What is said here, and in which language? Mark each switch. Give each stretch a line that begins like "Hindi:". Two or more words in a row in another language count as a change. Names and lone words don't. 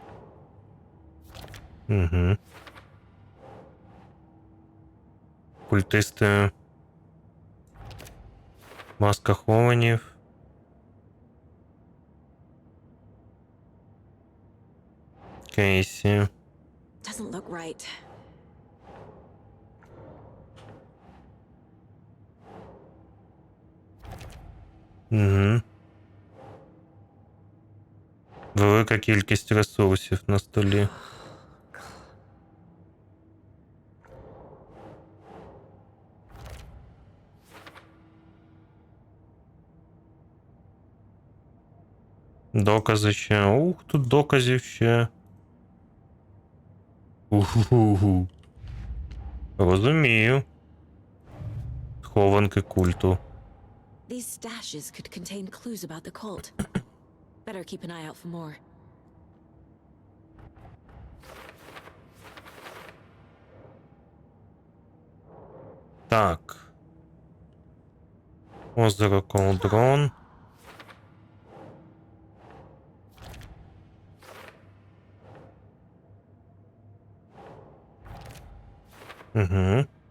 Ukrainian: Угу. Культисти. Маска хованів. Кейсі.
English: Doesn't look right.
Ukrainian: Угу. Велика кількість ресурсів на столі. Докази ще. Ух, тут доказів ще. Уху. Розумію. Схованки культу.
English: These stashes could contain clues about the cult. Better keep an eye out for more.
Ukrainian: Так. Озеро Колдрон. Угу.